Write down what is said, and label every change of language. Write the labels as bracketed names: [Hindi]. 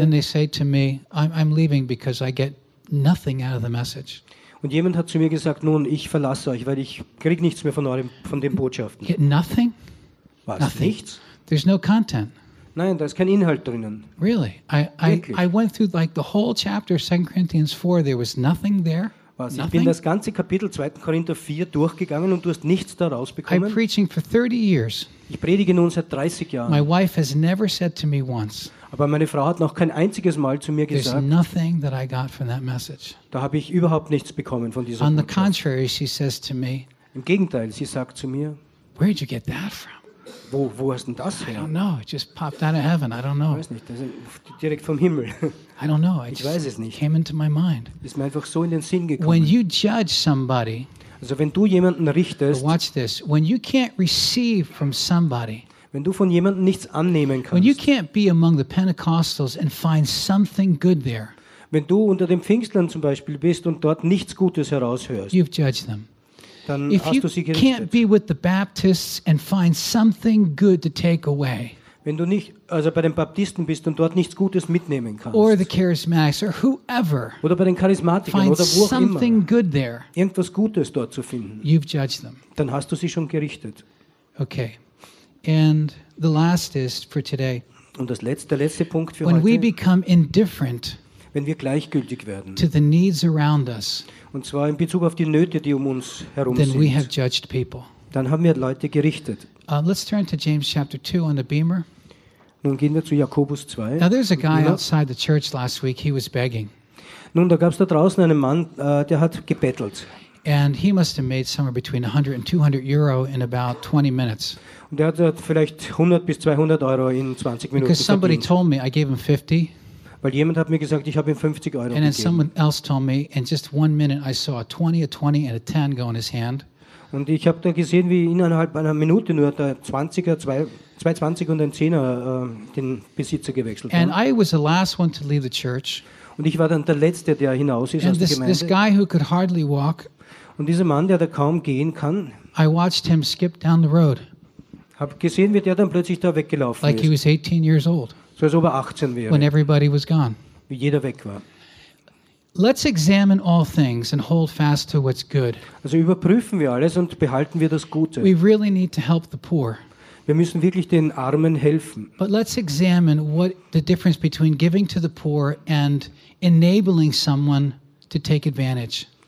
[English] Then they say to me, I'm leaving because I get nothing out of the message. [German] Und jemand hat zu mir gesagt, nun, ich verlasse euch, weil ich kriege nichts mehr von den Botschaften. [English] Yet nothing? [German] Was? [English] Nothing. [German] Nichts? [English] There's no content. [German] Nein, da ist kein Inhalt drinnen. [English] Really? I went through like the whole chapter of 2 Corinthians 4, there was nothing there. [German] Was? [English] Nothing? [German] Ich bin das ganze Kapitel 2. Korinther 4 durchgegangen und du hast nichts daraus bekommen. [English] I'm preaching for 30 years. [German] Ich predige nun seit 30 Jahren. [English] My wife has never said to me once. [German] Aber meine Frau hat noch kein einziges Mal zu mir gesagt. [English] There's nothing that I got from that message. [German] Da habe ich überhaupt nichts bekommen von dieser [English] On the contrary, she says to me. [German] Im Gegenteil, sie sagt zu mir. [English] Where did you get that from? [German] Wo hast denn das her? [English] I don't know. It just popped out of heaven. I don't know. [German] Ich weiß nicht. Das ist direkt vom Himmel. [English] I don't know. [German] Ich weiß es nicht. [English] Came into my mind. [German] Ist mir einfach so in den Sinn gekommen. [English] When you judge somebody. [German] Also wenn du jemanden richtest. [English] But watch this. When you can't receive from somebody. [German] Wenn du von jemandem nichts annehmen kannst. [English] When you can't be among the Pentecostals and find something good there. [German] Wenn du unter den Pfingstlern zum Beispiel bist und dort nichts Gutes heraushörst. [English] You've judged them. [German] Dann [English] if [German] hast du sie gerichtet. [English] Can't be with the Baptists and find something good to take away. [German] Wenn du nicht also bei den Baptisten bist und dort nichts Gutes mitnehmen kannst. [English] Or the Charismatics or whoever. [German] Oder bei den Charismatikern oder wo auch [English] something [German] immer. [English] Good there. [German] Irgendwas Gutes dort zu finden. [English] You've judged them. [German] Dann hast du sie schon gerichtet. [English] Okay. And the last is for today. [German] Und das letzte, der letzte Punkt für [English] when [German] heute. [English] When we become indifferent, [German] wenn wir gleichgültig werden, [English] to the needs around us, [German] und zwar in Bezug auf die Nöte, die uns herum [English] then [German] sind, [English] we have judged people. [German] Dann haben wir Leute gerichtet. [English] Let's turn to James chapter 2 on the beamer. [German] Nun gehen wir zu Jakobus 2. [English] Now there's a guy outside the church last week. He was begging. [German] Nun, da gab's da draußen einen Mann, der hat gebettelt. [English] And he must have made somewhere between 100 and 200 euro in about 20 minutes. [German] Der hat vielleicht 100 bis 200 Euro in 20 Minuten [English] because somebody [German] verdient. [English] Told me I gave him 50. [German] Weil jemand hat mir gesagt, ich habe ihm 50 Euro [English] and [German] gegeben. [English] And someone else told me in just one minute I saw a 20, a 20 and a 10 go in his hand. [German] Und ich habe dann gesehen, wie innerhalb einer Minute nur der 20er, 2 20 und ein 10er den Besitzer gewechselt [English] and [German] haben. [English] And I was the last one to leave the church. [German] Und ich war dann der Letzte, der hinaus ist [English] and [German] aus der Gemeinde. [English] This guy who could hardly walk, [German] und dieser Mann, der da kaum gehen kann, [English] I watched him skip down the road. [German] Hab gesehen, wie der dann plötzlich da weggelaufen [English] like [German] ist. [English] He was 18 years old, [German] so als ob er 18 wäre. [English] When everybody was gone. [German] Wie jeder weg war. [English] Let's examine all things and hold fast to what's good. [German] Also überprüfen wir alles und behalten wir das Gute. [English] We really need to help the poor. [German] Wir müssen wirklich den Armen helfen. [English] But let's examine what the difference between giving to the poor and enabling someone to take advantage.